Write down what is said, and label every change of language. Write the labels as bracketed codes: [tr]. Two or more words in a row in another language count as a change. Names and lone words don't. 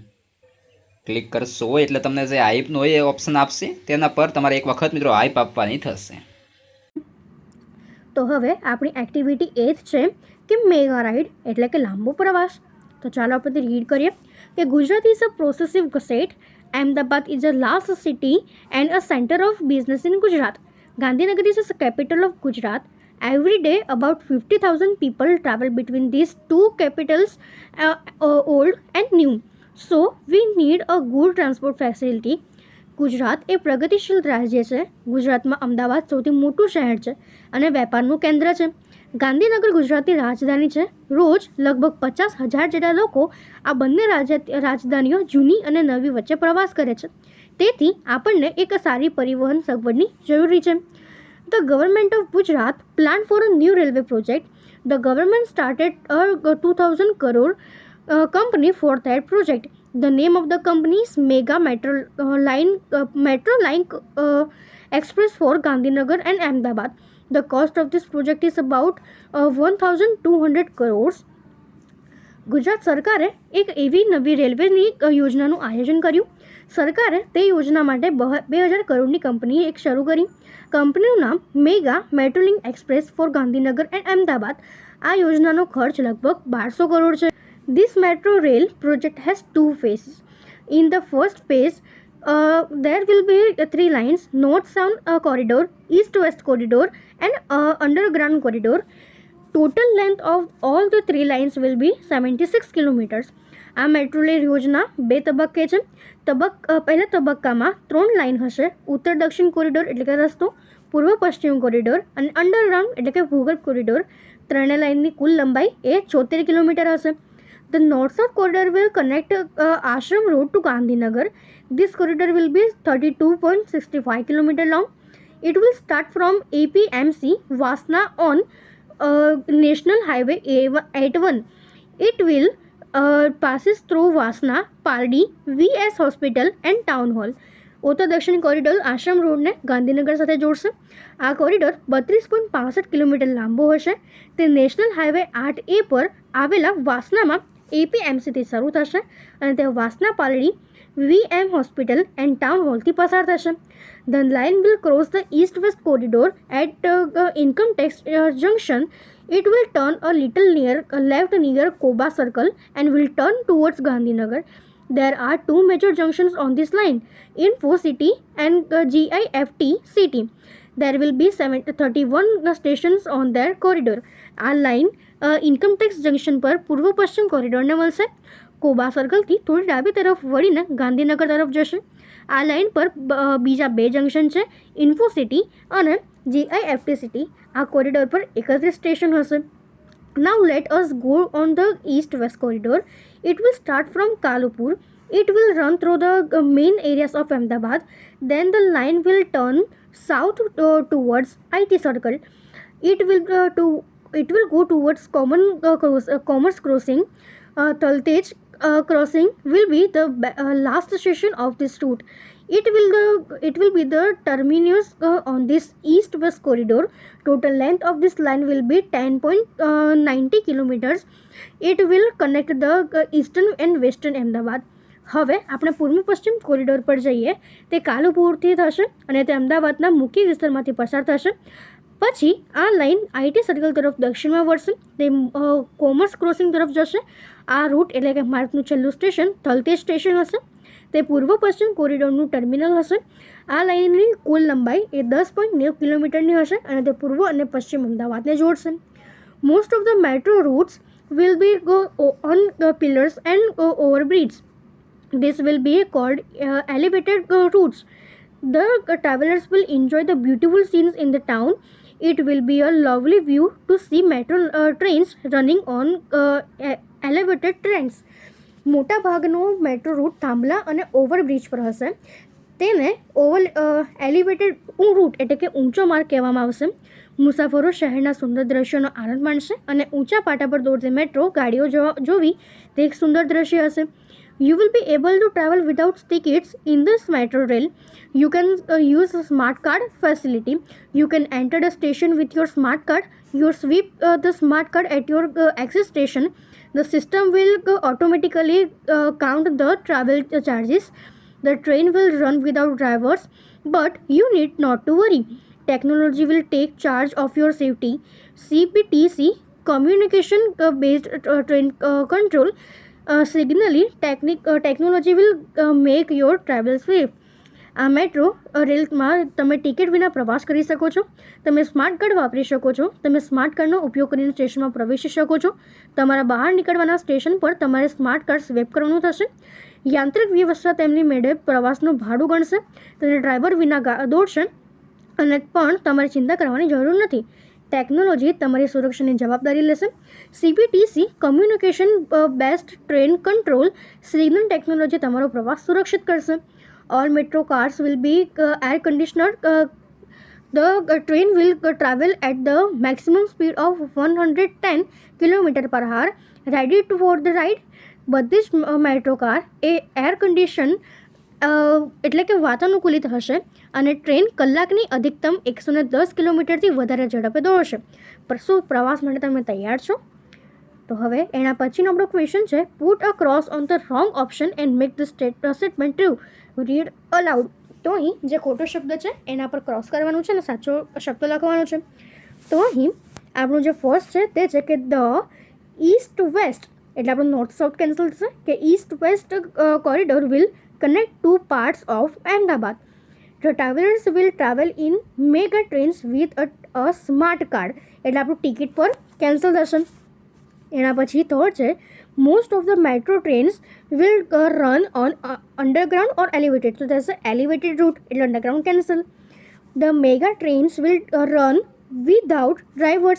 [gu] ક્લિક કરશો એટલે તમને જે હાઈપનું હોય એ ઓપ્શન આપશે, તેના પર તમારે એક વખત મિત્રો હાઈપ આપવાની થશે। તો હવે આપણી એક્ટિવિટી 8 છે કે [en] mega ride [gu] એટલે કે લાંબો પ્રવાસ। તો ચાલો આપણે રીડ કરીએ કે [en] Gujarat is a processive state, Ahmedabad is a large city and a center of business in Gujarat. Gandhinagar is the capital of Gujarat. Every day, about 50,000 people travel between these two capitals, old and new. So, we need a good transport facility. [gu] ગુજરાત એ પ્રગતિશીલ રાજ્ય છે। ગુજરાતમાં અમદાવાદ સૌથી મોટું શહેર છે અને વેપારનું કેન્દ્ર છે। ગાંધીનગર ગુજરાતની રાજધાની છે. રોજ લગભગ 50,000 જેટલા લોકો આ બંને રાજધાનીઓ જૂની અને નવી વચ્ચે પ્રવાસ કરે છે. તેથી આપણને એક સારી પરિવહન સગવડની જરૂરી છે. [en] The government of Gujarat planned for a new railway project. The government started a 2,000 crore company for that project. The name of the company is Mega Metro Line Express for Gandhinagar and Ahmedabad. The cost of this project is about 1,200 crores. [gu] ગુજરાત સરકારે એક એવી નવી રેલવેની યોજનાનું આયોજન કર્યું. સરકારે તે યોજના માટે 2,000 કરોડની કંપની એક શરૂ કરી. કંપનીનું નામ મેગા મેટ્રોલિંક એક્સપ્રેસ ફોર ગાંધીનગર એન્ડ અમદાવાદ. આ યોજનાનો ખર્ચ લગભગ 1,200 કરોડ છે. [en] This metro rail project has 2 phases. In the first phase, there will be 3 lines: north-south corridor, east-west corridor, and underground corridor. Total length of all the 3 lines will be 76 kilometers. [gu] આ [en] metro rail [gu] યોજના 2 તબક્કે છે. પહેલા તબક્કામાં 3 લાઇન હશે: ઉત્તર દક્ષિણ કોરિડોર એટલે કે રસ્તો, પૂર્વ પશ્ચિમ કોરિડોર અને અંડરગ્રાઉન્ડ એટલે કે ભૂગર્ભ કોરિડોર. ત્રણેય લાઇનની કુલ લંબાઈ 74 કિલોમીટર હશે. [en] The north-south corridor will connect Ashram Road to Gandhinagar. This corridor will be 32.65 km long. It will start from APMC Vasna on National Highway 81. It will passes through Vasna, Paldi, VS Hospital and Town Hall. [gu] ઉત્તર દક્ષિણ કોરિડોર આશ્રમ રોડને ગાંધીનગર સાથે જોડશે. આ કોરિડોર 32.65 કિલોમીટર લાંબો હશે. તે નેશનલ હાઈવે 8A પર આવેલા વાસનામાં APMCથી શરૂ થશે અને તે વાસના પાલડી, VM હોસ્પિટલ એન્ડ ટાઉન હોલથી પસાર થશે. [en] The line will cross the east-west corridor at Income Tax Junction. It will turn a little left near Koba Circle and will turn towards Gandhinagar. There are 2 major junctions on this line: Info City and GIFT City. There will be 31 stations on their corridor. [gu] આ લાઇન ઇન્કમ ટેક્સ જંકશન પર પૂર્વ પશ્ચિમ કોરિડોરને મળશે. કોબા સર્કલથી થોડી ડાબી તરફ વળીને ગાંધીનગર તરફ જશે. આ લાઇન પર બીજા 2 જંકશન છે: ઇન્ફો સિટી અને GIFT સિટી. આ કોરિડોર પર 31 સ્ટેશન હશે. [en] Now let us go on the east-west corridor. It will start from Kalupur. It will run through the main areas of Ahmedabad. Then the line will turn south towards IT Circle. It will go towards Commerce Crossing. Taltej Crossing will be the last station of this route. It will be the terminus on this east-west corridor. Total length of this line will be 10.90 kilometers. It will connect the eastern and western Ahmedabad. [gu] હવે આપણે પૂર્વ પશ્ચિમ કોરિડોર પર જઈએ. તે કાલુપુરથી થશે અને તે અમદાવાદના મુખ્ય વિસ્તારમાંથી પસાર થશે. પછી આ લાઇન IT સર્કલ તરફ દક્ષિણમાં વળશે. તે કોમર્સ ક્રોસિંગ તરફ જશે. આ રૂટ એટલે કે માર્ગનું છેલ્લું સ્ટેશન થલતેજ સ્ટેશન હશે. તે પૂર્વ પશ્ચિમ કોરિડોરનું ટર્મિનલ હશે. આ લાઇનની કુલ લંબાઈ 10.90 કિલોમીટરની હશે અને તે પૂર્વ અને પશ્ચિમ અમદાવાદને જોડશે. [en] Most of the metro routes will be on pillars and overbridges. This will be called elevated routes. The travelers will enjoy the beautiful scenes in the town. It will be a lovely view to see metro trains running on elevated trains. [gu] મોટા ભાગનો [en] metro route [gu] થાંભલા અને ઓવરબ્રિજ પર હશે. તેને [en] elevated route [gu] એટલે કે ઊંચો માર્ગ કહેવામાં આવશે. મુસાફરો શહેરના સુંદર દ્રશ્યોનો આનંદ માણશે અને ઊંચા પાટા પર દોડતી મેટ્રો ગાડીઓ જોવી તે એક સુંદર દ્રશ્ય હશે. [en] You will be able to travel without tickets in this metro rail. You can use a smart card facility. You can enter the station with your smart card. You sweep the smart card at your exit station. The system will automatically count the travel charges. The train will run without drivers, but you need not to worry. Technology will take charge of your safety. CBTC, communication based train control. Signally, technology will make your travel safe. [gu] આ [en] metro railમાં [gu] તમે ટિકિટ વિના પ્રવાસ કરી શકો છો. તમે [en] smart card [gu] વાપરી શકો છો. તમે [en] smart cardનો [gu] ઉપયોગ કરીને સ્ટેશનમાં પ્રવેશી શકો છો. તમારા બહાર નીકળવાના સ્ટેશન પર તમારે [en] smart card [gu] સ્વેપ કરવાનું થશે. યાંત્રિક વ્યવસ્થા તેમની મેળે પ્રવાસનું ભાડું ગણશે. તેને ડ્રાઈવર વિના દોડશે અને પણ તમારે ચિંતા કરવાની જરૂર નથી. ટેકનોલોજી તમારી સુરક્ષાની જવાબદારી લેશે. CBTC [en] communication best train control signal technology [gu] તમારો પ્રવાસ સુરક્ષિત કરશે. [en] All metro cars will be air conditioner. The train will travel at the maximum speed of 110 km/h. Ready for the ride. [gu] બધી જ મેટ્રો કાર એ [en] air condition [gu] એટલે કે વાતાનુકૂલિત હશે અને ટ્રેન કલાકની અધિકતમ 110 કિલોમીટરથી વધારે ઝડપે દોડશે. પણ શું પ્રવાસ માટે તમે તૈયાર છો? તો હવે એના પછીનો આપણો ક્વેશ્ચન છે, [en] Put a cross on the wrong option and make the statement true. Read aloud. [gu] તો અહીં જે ખોટો શબ્દ છે એના પર ક્રોસ કરવાનું છે અને સાચો શબ્દ લખવાનો છે. તો અહીં આપણું જે ફર્સ્ટ છે તે છે કે [en] the east west, [gu] એટલે આપણું [en] north south [gu] કેન્સલ થશે કે [en] east west corridor will connect two parts of Ahmedabad. The travelers will travel in mega trains with a smart card. [gu] એટલે આપણું ટિકિટ પર કેન્સલ થશે. એના પછી થર્ડ છે, [en] Most of the metro trains will run on underground or elevated. [gu] તો થશે [en] elevated route એટલે underground cancel. The mega trains will run without drivers.